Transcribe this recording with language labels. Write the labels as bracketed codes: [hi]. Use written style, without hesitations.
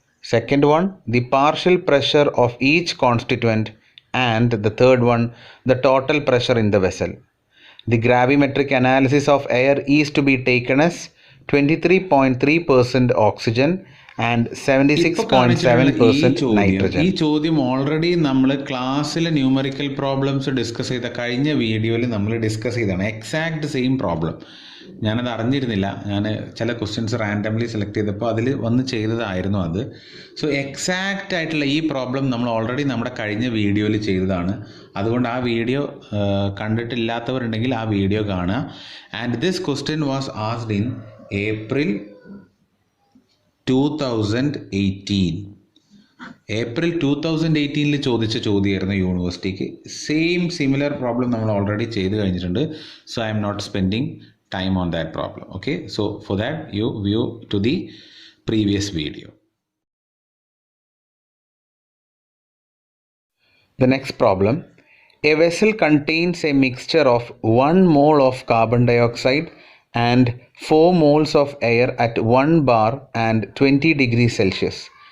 [en] Second one, the partial pressure of each constituent. And the third one, the total pressure in the vessel. The gravimetric analysis of air is to be taken as 23.3% oxygen and 76.7% nitrogen. [ml] ഈ ചോദ്യം already നമ്മൾ ക്ലാസ്സിൽ numerical problems discuss ചെയ്ത കഴിഞ്ഞ വീഡിയോയിൽ നമ്മൾ discuss ചെയ്തതാണ്. Exact same problem. ഞാനത് അറിഞ്ഞിരുന്നില്ല. ഞാൻ ചില ക്വസ്റ്റ്യൻസ് റാൻഡംലി സെലക്ട് ചെയ്തപ്പോൾ അതിൽ വന്ന് ചെയ്തതായിരുന്നു അത്. സോ എക്സാക്റ്റ് ആയിട്ടുള്ള ഈ പ്രോബ്ലം നമ്മൾ ഓൾറെഡി നമ്മുടെ കഴിഞ്ഞ വീഡിയോയിൽ ചെയ്തതാണ്. അതുകൊണ്ട് ആ വീഡിയോ കണ്ടിട്ടില്ലാത്തവരുണ്ടെങ്കിൽ ആ വീഡിയോ കാണുക. [en] And this question was asked in April 2018. [ml] April 2018 ചോദിച്ച ചോദ്യമായിരുന്നു യൂണിവേഴ്സിറ്റിക്ക്. സിമിലർ പ്രോബ്ലം നമ്മൾ ഓൾറെഡി ചെയ്ത് കഴിഞ്ഞിട്ടുണ്ട്. [en] So I am not spending time on that problem. Okay, so for that you view to the previous video. The next problem. A vessel contains a mixture of 1 mole of carbon dioxide and 4 moles of air at 1 bar and 20 degrees Celsius.